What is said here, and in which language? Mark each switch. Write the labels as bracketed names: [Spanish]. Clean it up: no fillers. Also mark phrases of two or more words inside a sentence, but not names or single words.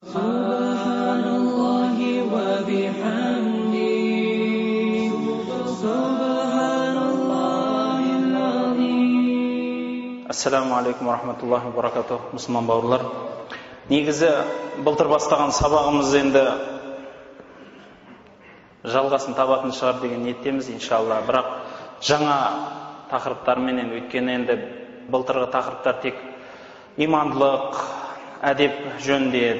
[Arabic] سبحان الله وبحمده. سبحان الله العظيم. السلام عليكم ورحمة الله وبركاته. [Kazakh] Мұсылман бауырлар, негізі былтыр бастаған сабағымыз енді жалғасын табатын шығар деген ниеттеміз иншалла. Бірақ жаңа тақырыптарменен, өйткені енді былтырғы тақырыптар тек имандылық, әдеп жөнінде еді.